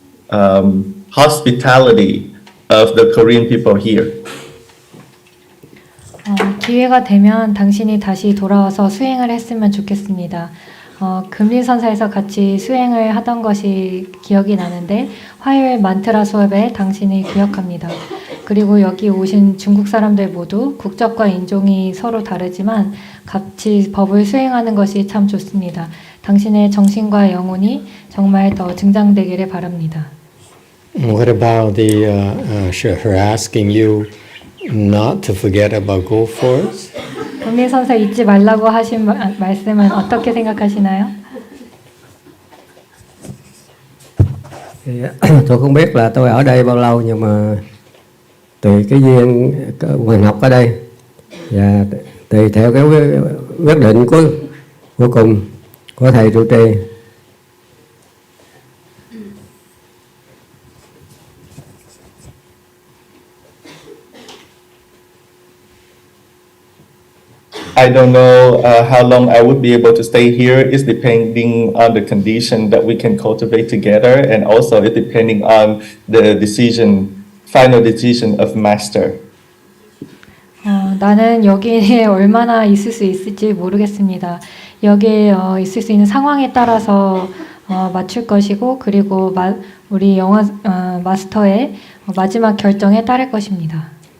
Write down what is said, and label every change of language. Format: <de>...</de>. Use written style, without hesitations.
<en>hospitality of the Korean people here.</en> <ko>기회가 되면 당신이 다시 돌아와서 수행을 했으면 좋겠습니다. 금리선사에서 같이 수행을 하던 것이 기억이 나는데 화요일 만트라 수업에 당신이 기억합니다. 그리고 여기 오신 중국 사람들 모두 국적과 인종이 서로 다르지만 같이 법을 수행하는 것이 참 좋습니다. 당신의 정신과 영혼이 정말 더 증장되기를 바랍니다.</ko> <en>What about her asking you not to forget about go force?</en> <ko>금리선사 잊지 말라고 하신 말씀은 어떻게 생각하시나요?</ko> <vi>Thì, tôi không biết là tôi ở đây bao lâu, nhưng mà tùy cái duyên mình học ở đây và tùy theo cái quyết định cuối cùng của thầy trụ trì.</vi> <en>I don't know how long I would be able to stay here. It's depending on the condition that we can cultivate together, and also it's depending on the final decision of master.</en> <ko>나는 여기에 얼마나 있을 수 있을지 모르겠습니다. 여기에 있을 수 있는 상황에 따라서 맞출 것이고, 그리고 우리 마스터의 마지막 결정에 따를 것입니다.</ko>